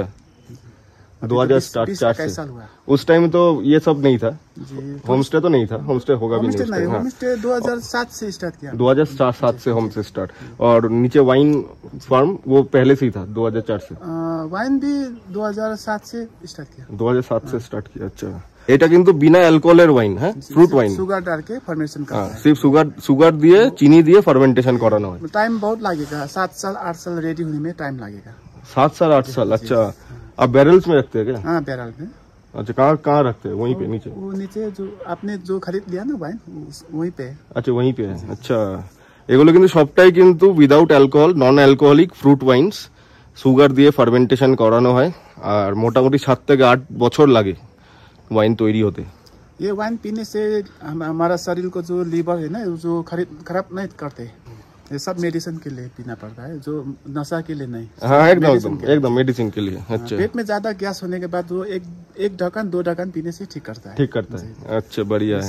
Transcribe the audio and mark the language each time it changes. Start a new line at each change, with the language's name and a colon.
Hindi: अभी 2004 20 से। कैसा साल हुआ? उस टाइम तो ये सब नहीं था, जी, होमस्टे तो नहीं था। होमस्टे होगा भी होमस्टे नहीं उस नहीं, टाइम। हाँ, होमस्टे 2007 से स्टार्ट किया। 2007 से होमस्टे स्टार्ट। और नीचे वाइन फार्म वो पहले से ही था, 2004 से। वाइन भी 2007 से स्टार्ट किया। 2007 से स्टार्ट किया।
Bangla: अच्छा, এটা কিন্তু বিনা অ্যালকোহলের ওয়াইন, হ্যাঁ, ফ্রুট ওয়াইন।
Hindi: सुगर डाल के फर्मेशन करता है। सिर्फ सुगर दिए, चीनी दिए फर्मेंटेशन कराना है। टाइम बहुत लगेगा, 7 साल 8 साल रेडी होने में टाइम लगेगा। 7 साल 8 साल? अच्छा, आप बैरल्स में रखते हैं क्या? हाँ, बैरल में। अच्छा, कहाँ रखते हैं? वहीं पे नीचे? वो नीचे जो आपने जो खरीद लिया ना वाइन, वहीं पे है। अच्छा, वहीं पे है।
Bangla: अच्छा, এগুলো কিন্তু সবটাই কিন্তু without alcohol, non alcoholic fruit ওয়াইনস। Sugar দিয়ে ফার্মেন্টেশন করানো হয়, আর মোটামুটি 7 থেকে 8 বছর লাগে ওয়াইন তৈরি হতে।
Hindi: ये वाइन पीने से हमारा शरीर को जो लीवर है ना, जो खराब नहीं करते। ये सब मेडिसिन के लिए पीना पड़ता है, जो नशा के लिए नहीं। हाँ, एकदम medicine के लिए। एकदम मेडिसिन के लिए। अच्छा, पेट में ज्यादा गैस होने के बाद वो एक ढक्कन 2 ढक्कन पीने से ठीक करता है। ठीक करता है। अच्छा, बढ़िया है,